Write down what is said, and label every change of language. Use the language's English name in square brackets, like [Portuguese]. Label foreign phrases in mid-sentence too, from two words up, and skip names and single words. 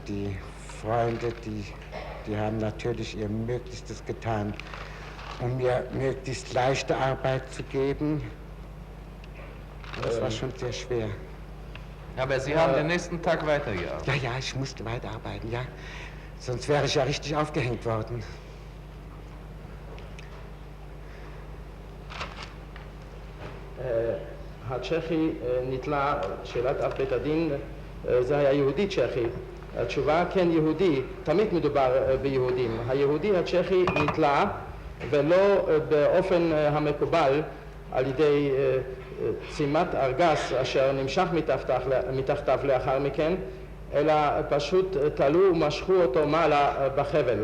[German] Die Freunde, die haben natürlich ihr Möglichstes getan, um mir möglichst leichte Arbeit zu geben. Das war schon sehr schwer. Aber Sie haben den nächsten Tag weitergearbeitet? Ja, ja, ich musste weiterarbeiten, ja. Sonst wäre ich ja richtig aufgehängt worden. [Hebrew] הצ'כי נתלה, שאלת אב בית הדין, זה היה יהודי צ'כי. התשובה כן יהודי, תמיד מדובר ביהודים. היהודי הצ'כי נתלה ולא באופן המקובל על ידי צימת ארגז אשר נמשך מתחתיו לאחר מכן, אלא פשוט תלו ומשכו אותו מעלה בחבל.